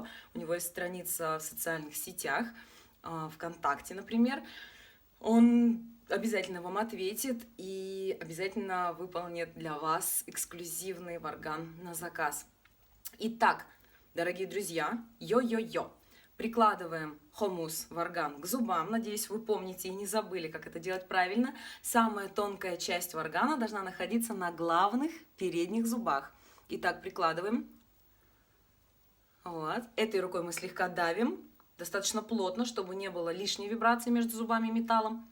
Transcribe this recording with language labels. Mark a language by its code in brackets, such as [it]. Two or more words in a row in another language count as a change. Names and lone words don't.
[ru] У него есть страница в социальных сетях, ВКонтакте, например. Он обязательно вам ответит и обязательно выполнит для вас эксклюзивный варган на заказ. Итак, дорогие друзья, йо-йо-йо. Прикладываем хомус, варган к зубам. Надеюсь, вы помните и не забыли, как это делать правильно. Самая тонкая часть варгана должна находиться на главных передних зубах. Итак, прикладываем. Вот. Этой рукой мы слегка давим. Достаточно плотно, чтобы не было лишней вибрации между зубами и металлом.